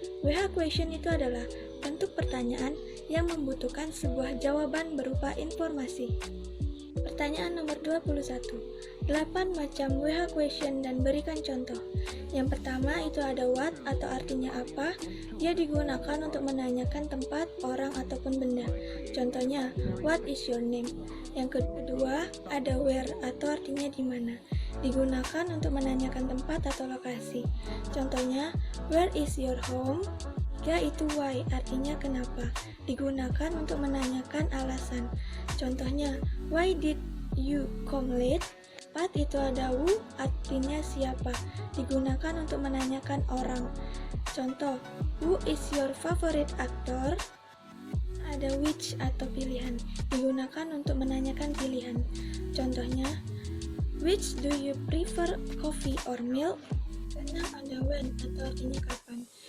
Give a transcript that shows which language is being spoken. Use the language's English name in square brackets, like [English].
[Indonesian] WH question itu adalah bentuk pertanyaan yang membutuhkan sebuah jawaban berupa informasi. Pertanyaan nomor 21. 8 macam WH question dan berikan contoh. Yang pertama itu ada what atau artinya apa. Dia digunakan untuk menanyakan tempat, orang, ataupun benda. Contohnya, [English] what is your name? [Indonesian] Yang kedua ada where atau artinya di mana. Digunakan untuk menanyakan tempat atau lokasi. Contohnya, [English] where is your home? [Indonesian] Itu [English] why, [Indonesian] artinya kenapa. Digunakan untuk menanyakan alasan. Contohnya, [English] why did you come late? [Indonesian] Itu ada who, artinya siapa. Digunakan untuk menanyakan orang. Contoh, [English] who is your favorite actor? [Indonesian] Ada [English] which [Indonesian] atau pilihan. Digunakan untuk menanyakan pilihan. Contohnya, [English] which do you prefer, coffee or milk? [Indonesian] Karena ada when atau artinya kapan.